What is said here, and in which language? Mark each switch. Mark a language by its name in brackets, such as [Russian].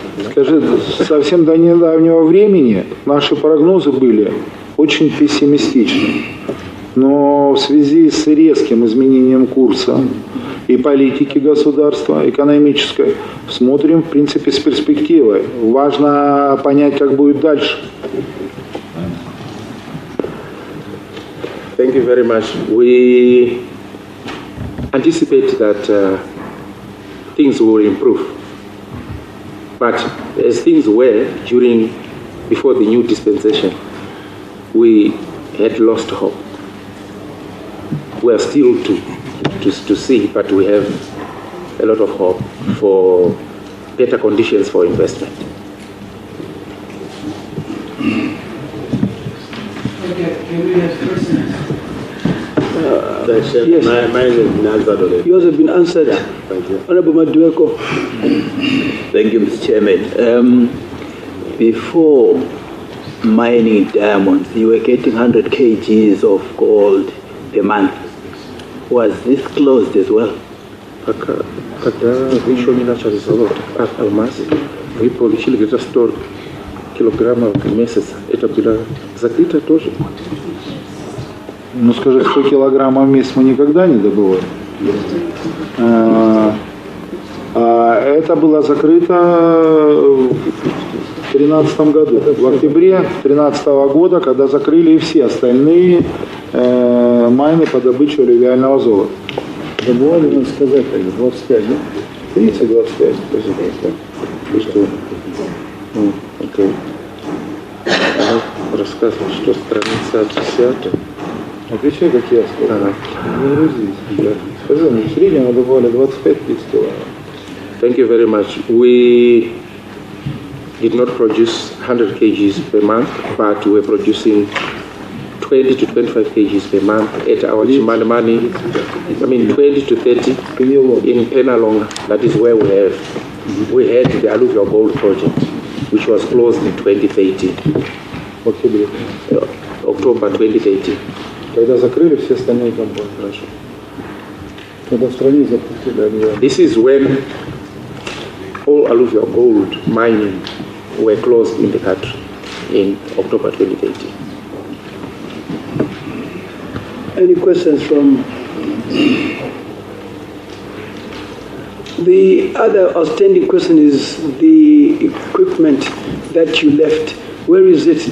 [Russian] Скажи, совсем до недавнего времени наши прогнозы были очень пессимистичны. Но в связи с резким изменением курса и политики государства, экономической, смотрим, в принципе, с перспективой. Важно понять, как будет дальше. [English] Thank you very much. We anticipate that things will improve. But as things were before the new dispensation, we had lost hope. We are still to see, but we have a lot of hope for better conditions for investment. Okay, can we have questions? Yes. Mine has been answered already. Yours have been answered. Thank you. Honorable Madueko. Thank you, Mr. Chairman. Before mining diamonds, you were getting 100 kgs of gold a month. Was this closed as well? [Russian] Когда еще не начали завод алмазы, вы получили где-то 100 килограммов в месяц. Это было закрыто тоже? Ну, скажи, 100 килограммов в месяц мы никогда не добывали. Это было закрыто в 2013 году, в октябре 2013 года, когда закрыли и все остальные майны по добыче алювиального золота. Забывали нам сказать, 25, да? 30-25. Что? Окей. Рассказывай, что страница 10. Отвечай, как я сказал. Ага. Загрузись. Скажи, в среднем мы добывали 25 тысяч килограмм. [English] Thank you very much. We did not produce 100 kgs per month, but we were producing 20 to 25 kgs per month at our Chimani, 20 to 30 in Penalonga. That is where we had the alluvial gold project, which was closed in 2013. October 2018. [Russian] Когда закрыли все остальные компании. Хорошо. Когда в стране запустили. [English] This is when all alluvial gold mining were closed in the country in October 2018. Any questions from the other outstanding question is the equipment that you left. Where is it?